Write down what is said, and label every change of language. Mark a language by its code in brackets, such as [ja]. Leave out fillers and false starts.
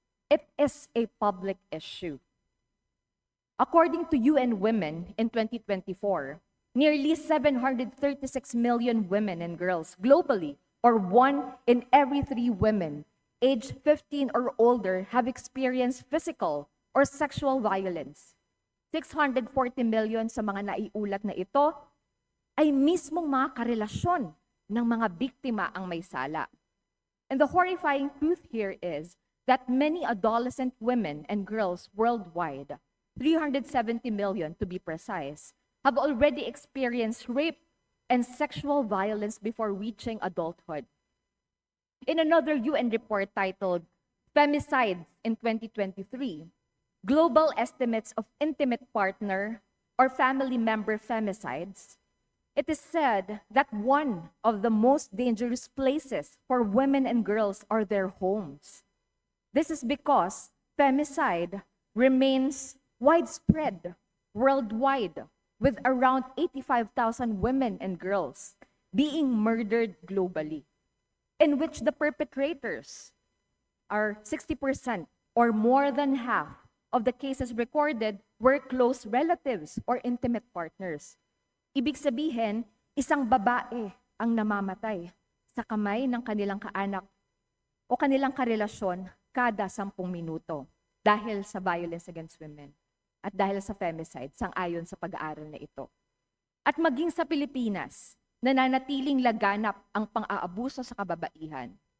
[en] It is a public issue. According to UN Women in 2024, nearly 736 million women and girls globally, or 1 in every 3 women aged 15 or older, have experienced physical or sexual violence. [tl] 640 million sa mga naiulat na ito ay mismong mga karelasyon ng mga biktima ang may sala. [en] And the horrifying truth here is that many adolescent women and girls worldwide, 370 million to be precise, have already experienced rape and sexual violence before reaching adulthood. In another UN report titled Femicides in 2023, global estimates of intimate partner or family member femicides It is said that one of the most dangerous places for women and girls are their homes. This is because femicide remains widespread worldwide, with around 85,000 women and girls being murdered globally, in which the perpetrators are 60% or more than half of the cases recorded were close relatives or intimate partners. [tl] Ibig sabihin, isang babae ang namamatay sa kamay ng kanilang kaanak o kanilang karelasyon kada 10 minuto dahil sa violence against women at dahil sa femicide, sang-ayon sa pag-aaral na ito. At maging sa Pilipinas, nananatiling laganap ang pang-aabuso sa kababaihan.